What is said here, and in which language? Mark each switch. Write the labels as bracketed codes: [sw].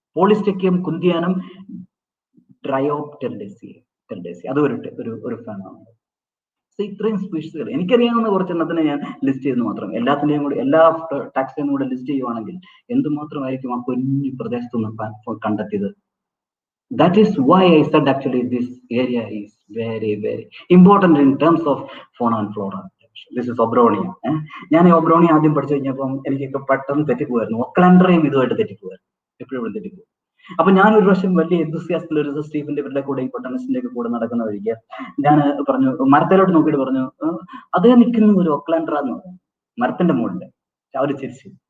[ml] പോളിസ്റ്റെക്കിയം കുന്തിയാനം ഡ്രയോപ്റ്റെറിഡേസിയ, അത് ഒരു ഫാനാണ്. ഇത്രയും സ്പീഷീസുകൾ എനിക്കറിയാവുന്ന കുറച്ചെണ്ണത്തിനെ ഞാൻ ലിസ്റ്റ് ചെയ്യുന്നു മാത്രം. എല്ലാത്തിന്റെയും കൂടി എല്ലാ ടാക്സിനും കൂടെ ലിസ്റ്റ് ചെയ്യുവാണെങ്കിൽ എന്തുമാത്രമായിരിക്കും ആ കുഞ്ഞു പ്രദേശത്തുനിന്ന് കണ്ടെത്തിയത്. [en] That is why I said actually this area is very, very important in terms of fauna and flora. This is Obronia. [ml] ഞാൻ ഈ ഒബ്രോണി ആദ്യം പഠിച്ചു കഴിഞ്ഞപ്പം എനിക്കൊക്കെ പെട്ടെന്ന് തെറ്റിപ്പോയിരുന്നു. ഒക്ലാൻഡറേയും ഇതുമായിട്ട് തെറ്റിപ്പോയിരുന്നു, എപ്പോഴും തെറ്റിപ്പോകും. അപ്പൊ ഞാൻ ഒരു പ്രാവശ്യം വലിയ എന്തൂസിയാസ്റ്റിൽ ഒരു സ്റ്റീഫന്റെ ഇവരുടെ കൂടെ ഈ ബൊട്ടാണിസ്റ്റിന്റെ ഒക്കെ കൂടെ നടക്കുന്ന വഴിക്ക് ഞാൻ പറഞ്ഞു, മരത്തിലോട്ട് നോക്കിയിട്ട് പറഞ്ഞു, അത് നിൽക്കുന്ന ഒരു ഒക്ലാൻഡ്ര എന്ന് പറഞ്ഞു, മരത്തിന്റെ മുകളിൽ. അവര് ചിരിച്ചു.